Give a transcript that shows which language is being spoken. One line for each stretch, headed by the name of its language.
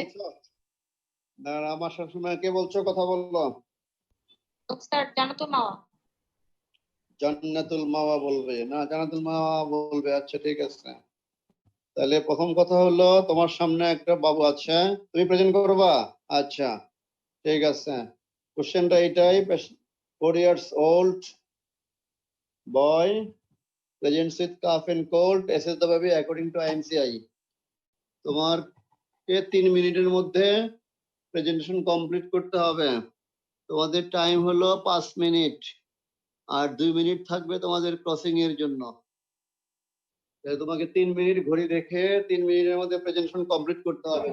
Bangla: বলছো? না, আমার সবসময় কে বলছো, কথা বললো। স্যার জানাতো মাওয়া। জান্নাতুল মাওয়া বলবে না? জান্নাতুল মাওয়া বলবে, আচ্ছা ঠিক আছে। তাহলে প্রথম কথা হলো তোমার সামনে একটা বাবু আছে, তুমি প্রেজেন্ট করবা। আচ্ছা ঠিক আছে। কোশ্চেনটা এটাই,
English: 4 years old boy presents with cough and cold, assess the baby according to IMCI।
Bangla: তোমার 3 মিনিটের মধ্যে প্রেজেন্টেশন কমপ্লিট করতে হবে। তোমাদের টাইম হলো 5 মিনিট, আর 2 মিনিট থাকবে তোমাদের ক্রসিং এর জন্য। তোমাকে 3 মিনিট ঘড়ি দেখে 3 মিনিটের মধ্যে প্রেজেন্টেশন কমপ্লিট করতে হবে।